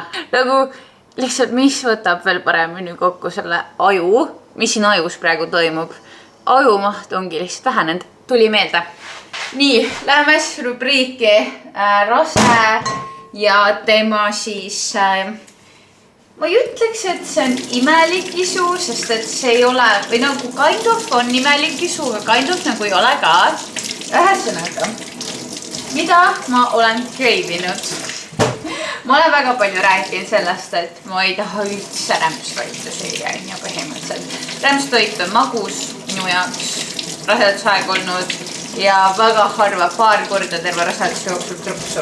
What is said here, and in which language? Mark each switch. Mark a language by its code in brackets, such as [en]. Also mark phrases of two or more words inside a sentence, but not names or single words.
[et] Nagu lihtsalt, mis võtab veel paremini kokku selle aju, mis siin ajus praegu toimub. Ajumaht ongi lihtsalt vähenenud. Tuli meelde. Nii, läheme rubriiki rase ja tema siis, ma ei ütleks, et see on imelik isu, sest et see ei ole, või nagu [en] kind of [et] on imelik isu, aga [en] kind of [et] nagu ei ole ka. Ühesõnaga, mida ma olen kreivinud? Ma olen väga palju rääkinud sellest, et ma ei taha üldse rämpstoitu süüa ja põhimõtteliselt. Rämpstoit on magus minu jaoks rasedusaeg olnud ja väga harva paar korda terve raseduse jooksul trõpsu.